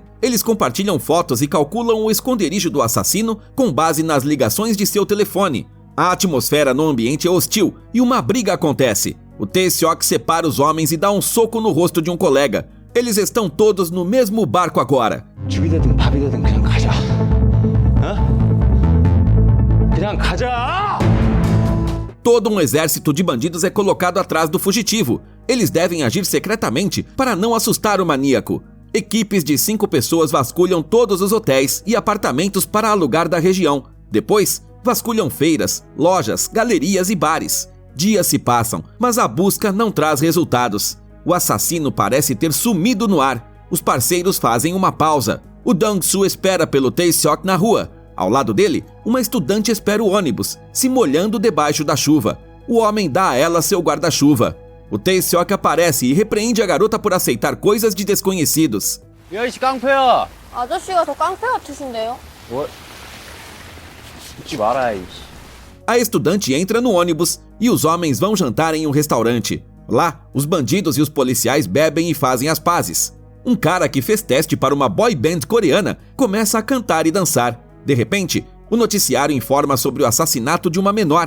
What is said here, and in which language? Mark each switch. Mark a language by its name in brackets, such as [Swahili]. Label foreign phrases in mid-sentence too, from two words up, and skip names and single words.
[Portuguese] Eles compartilham fotos e calculam o esconderijo do assassino com base nas ligações de seu telefone. A atmosfera no ambiente é hostil e uma briga acontece. O Tae-seok separa os homens e dá um soco no rosto de um colega. Eles estão todos no mesmo barco agora. [Korean] 죽이든 밥이든 그냥 가자. 그냥 가자! [Portuguese] Todo um exército de bandidos é colocado atrás do fugitivo. Eles devem agir secretamente para não assustar o maníaco. Equipes de 5 pessoas vasculham todos os hotéis e apartamentos para alugar da região. Depois, vasculham feiras, lojas, galerias e bares. Dias se passam, mas a busca não traz resultados. O assassino parece ter sumido no ar. Os parceiros fazem uma pausa. O Dong-soo espera pelo Tae-seok na rua. Ao lado dele, uma estudante espera o ônibus, se molhando debaixo da chuva. O homem dá a ela seu guarda-chuva. O Tae-seok aparece e repreende a garota por aceitar coisas de desconhecidos. [Korean] 야이씨 깡패야. 아저씨가 더 깡패 같으신데요? 웃지 마라 이씨. [Portuguese] A estudante entra no ônibus e os homens vão jantar em um restaurante. Lá, os bandidos e os policiais bebem e fazem as pazes. Um cara que fez teste para uma boy band coreana começa a cantar e dançar. De repente, o noticiário informa sobre o assassinato de uma menor.